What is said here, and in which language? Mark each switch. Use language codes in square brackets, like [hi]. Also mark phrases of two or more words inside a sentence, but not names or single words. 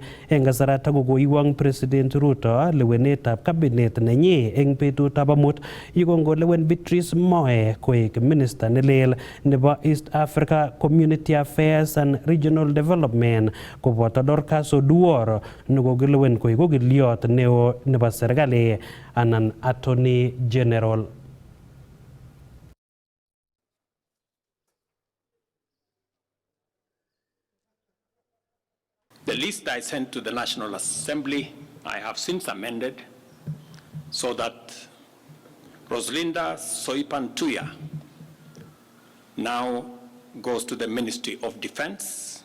[kln] Eng kasarata kokoiwang President Ruto lewenetab cabinet nenyi eng betutab amut yikongolewen Beatrice Moe koek minister nelel nebo East Africa Community Affairs and Regional Development koboto Dorcas Oduor nekokilewen koek okiliot neo nebo serikali anan [en] Attorney General. The list I sent to the National Assembly, I have since amended so that Roslinda Soipan Tuya now goes to the Ministry of Defense.